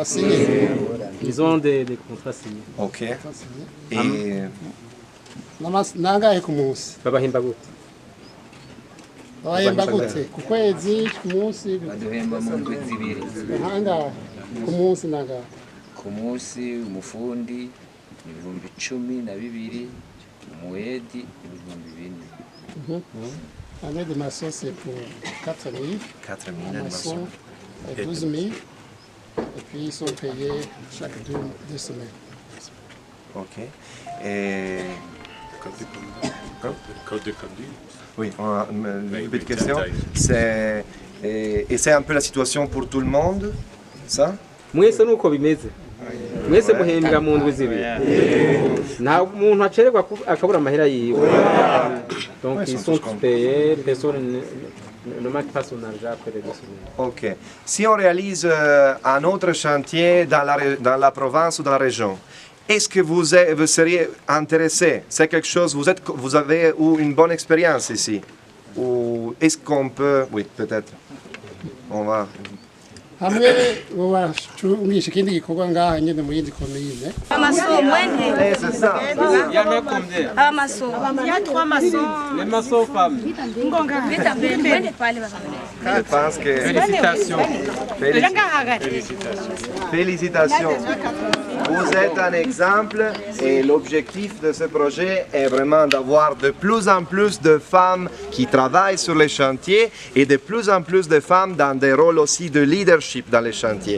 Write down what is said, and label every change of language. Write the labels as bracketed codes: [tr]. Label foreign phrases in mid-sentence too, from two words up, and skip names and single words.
[rn] Asinye. [fr] Ils ont des contrats signés. Ok. Et [rn] Nangahe ku munsi. Babahemba gute? Bahemba gute? Ku kwezi, ku munsi. baduhemba mu ndwi zibiri Nangahe ku munsi nangahe. ku munsi umufundi ni 12,000 umuhedi ni 4,000. [fr] Année de maçon c'est pour 4 000. 4 000 de Maçon maçons. 12 000. Et puis ils sont payés chaque deux semaines. Ok. Et... Code de conduite. Oui, on a une petite question. Et c'est un peu la situation pour tout le monde, ça? [rn] Mwese nuko bimeze. Mwese muhembwa mu ndwi zibiri. Nta muntu acererwa akabura amahera yiwe. [fr] Donc ils sont payés, personne ne manque pas son argent après les 2 semaines. Ok. Si on réalise un autre chantier dans la province ou dans la région, est-ce que vous seriez intéressé? C'est quelque chose, vous avez eu une bonne expérience ici? Ou est-ce qu'on peut... Oui, peut-être. On va... [rn] Hamwe wabashungisha ikindi gikorwa ngaha nyene mu yindi komine. [fr] C'est ça. Il y en a combien? Il y a 3 maçons. Les maçons femmes. Je pense que... Félicitations. Félicitations. Vous êtes un exemple et l'objectif de ce projet est vraiment d'avoir de plus en plus de femmes qui travaillent sur les chantiers et de plus en plus de femmes dans des rôles aussi de leadership dans les chantiers.